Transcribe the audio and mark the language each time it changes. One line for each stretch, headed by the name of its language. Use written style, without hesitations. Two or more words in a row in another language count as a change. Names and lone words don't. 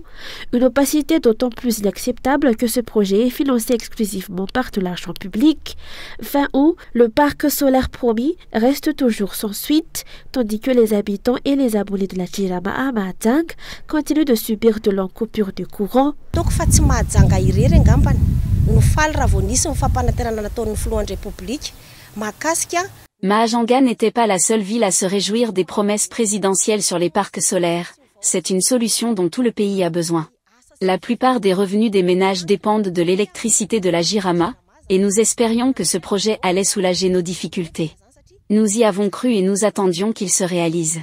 French: Une opacité d'autant plus inacceptable que ce projet est financé exclusivement par de l'argent public. Fin août, le parc solaire promis reste toujours sans suite, tandis que les habitants et les abonnés de la Jirama à Mahajanga continuent de subir de longues coupures de courant.
Malagasy: Toko fa tsy Mahajanga irery angambany no faly raha vao nisy ny fampanantenana nataon'ny filohan'ny République mahakasika.
French: Mahajanga n'était pas la seule ville à se réjouir des promesses présidentielles sur les parcs solaires. C'est une solution dont tout le pays a besoin. La plupart des revenus des ménages dépendent de l'électricité de la Jirama, et nous espérions que ce projet allait soulager nos difficultés. Nous y avons cru et nous attendions qu'il se réalise.